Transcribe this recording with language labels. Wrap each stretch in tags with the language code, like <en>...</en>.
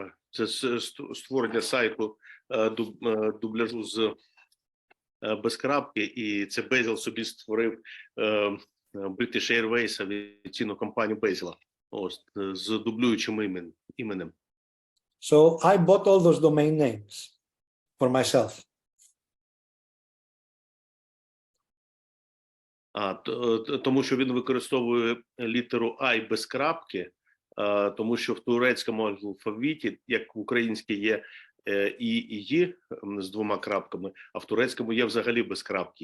<uk>Це створення сайту дубляжу без крапки, і це Безіл собі створив British Airways, авіаційну компанію Безіла, з дублюючим іменем.</uk> <en>So I bought all those domain names for myself.</en> <uk>Тому що він використовує літеру I без крапки, тому що в турецькому алфавіті, як в українській є і «ї» з двома крапками, а в турецькому є взагалі без крапки.</uk>